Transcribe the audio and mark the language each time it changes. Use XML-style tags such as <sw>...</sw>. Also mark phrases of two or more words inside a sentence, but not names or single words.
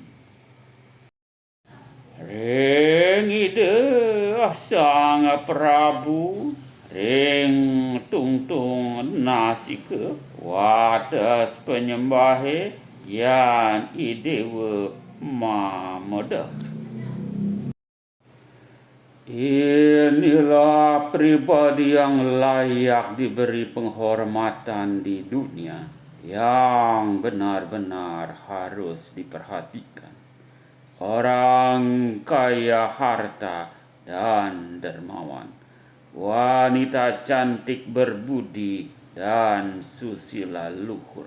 <ban>ring ide sang Prabu ring tungtung nasike wates penyembahe yan idewe mameda.</ban> <id>Inilah pribadi yang layak diberi penghormatan di dunia, yang benar-benar harus diperhatikan. Orang kaya harta dan dermawan, wanita cantik berbudi dan susila luhur.</id>